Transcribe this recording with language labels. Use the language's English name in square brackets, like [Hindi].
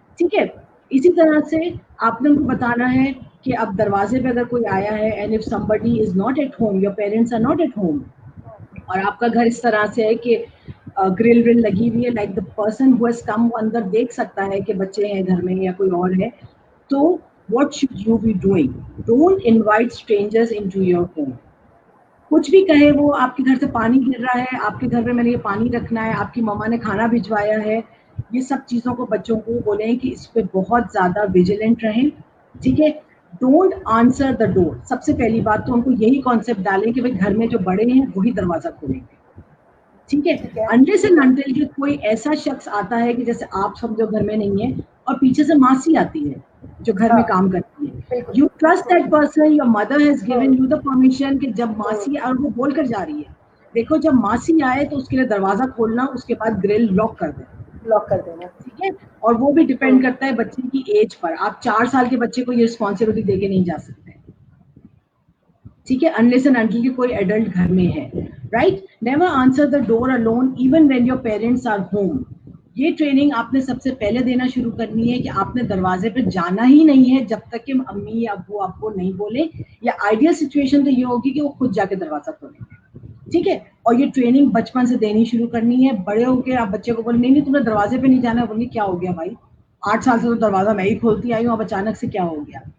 [Urdu] ٹھیک ہے, اسی طرح سے آپ نے ان کو بتانا ہے کہ اب دروازے پہ اگر کوئی آیا ہے, [English] and if somebody is not at home, [Urdu] your parents are not at home, اور آپ کا گھر اس طرح سے ہے کہ گرل ول لگی ہوئی ہے, [English] like the person who has come [Urdu] وہ اندر دیکھ سکتا ہے کہ بچے ہیں گھر میں یا کوئی اور ہے, تو [English] what should you be doing? Don't invite strangers into your home. [Urdu] کچھ بھی کہے وہ, آپ کے گھر سے پانی گر رہا ہے, آپ کے گھر میں نے یہ پانی رکھنا ہے, آپ کی مما نے کھانا بھجوایا ہے, یہ سب چیزوں کو بچوں کو بولیں کہ اس پہ بہت زیادہ ویجیلنٹ رہیں. ٹھیک ہے, [English] Don't answer the door. [Urdu] سب سے پہلی بات تو ان کو یہی کانسیپٹ ڈالیں کہ بھائی گھر میں جو بڑے ہیں وہی دروازہ کھولیں گے. ٹھیک ہے, [English] unless and until [Urdu] کہ کوئی ایسا شخص آتا ہے کہ جیسے آپ سمجھو گھر میں نہیں ہے اور پیچھے سے ماسی آتی ہے جو گھر میں کام کرتی ہے, [English] you trust that person, your mother has given you the permission [Urdu] کہ جب ماسی, اور وہ بول کر جا رہی ہے, دیکھو جب ماسی آئے تو اس کے لیے دروازہ کھولنا, اس کے بعد گرل لاک کر دیں. لاک کر دینا. ٹھیک ہے, اور وہ بھی ڈپینڈ کرتا ہے بچے کی ایج پر. آپ 4 سال کے بچے کو یہ رسپانسبلٹی دے کے نہیں جا سکتے. ٹھیک ہے, [English] unless and until [Urdu] کہ کوئی ایڈلٹ گھر میں ہے. [English] Right, never answer the door alone even when your parents are home. [Urdu] یہ ٹریننگ آپ نے سب سے پہلے دینا شروع کرنی ہے کہ آپ نے دروازے پہ جانا ہی نہیں ہے جب تک کہ امی یا ابو آپ کو نہیں بولے, یا آئیڈیل سچویشن تو یہ ہوگی کہ وہ خود جا کے دروازہ کھولیں گے. ٹھیک ہے, اور یہ ٹریننگ بچپن سے دینی شروع کرنی ہے. بڑے ہو کے آپ بچے کو بولیں نہیں تم نے دروازے پہ نہیں جانا, بولیں کیا ہو گیا بھائی, 8 سال سے تو دروازہ میں ہی کھولتی آئی ہوں, اب اچانک سے کیا ہو گیا.